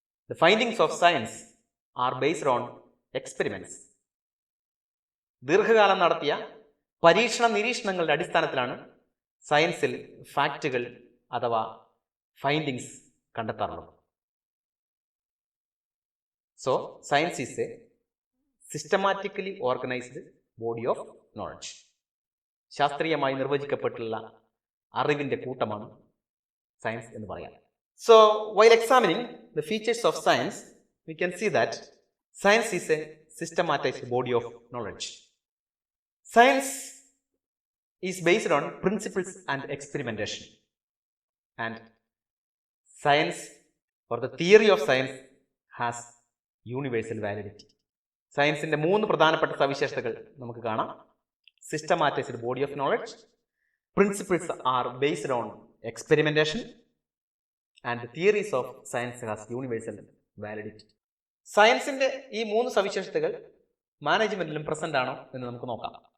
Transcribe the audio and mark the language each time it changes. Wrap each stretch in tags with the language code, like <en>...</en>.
<en>The findings of science are based on experiments.</en> <ml>ദീർഘകാലം നടത്തിയ പരീക്ഷണ നിരീക്ഷണങ്ങളുടെ അടിസ്ഥാനത്തിലാണ് സയൻസിൽ ഫാക്റ്റുകൾ അഥവാ findings കണ്ടെത്താറുള്ളത്.</ml> <en>So science is a systematically organised body of knowledge.</en> <ml>ശാസ്ത്രീയമായി നിർവചിക്കപ്പെട്ടുള്ള അറിവിന്റെ കൂട്ടമാണ് സയൻസ് എന്ന് പറയാം.</ml> <en>So while examining the features of science we can see that Science is a systematized body of knowledge. Science is based on principles and experimentation. And science, or the theory of science, has universal validity.</en> <ml>സയൻസിന്റെ 3 പ്രധാനപ്പെട്ട സവിശേഷതകൾ നമുക്ക് കാണാം.</ml> <en>Systematised body of knowledge, principles are based on experimentation, and theories of science has universal validity.</en> <ml>സയൻസിന്റെ ഈ 3 സവിശേഷതകൾ മാനേജ്മെന്റിലും present ആണോ എന്ന് നമുക്ക് നോക്കാം.</ml>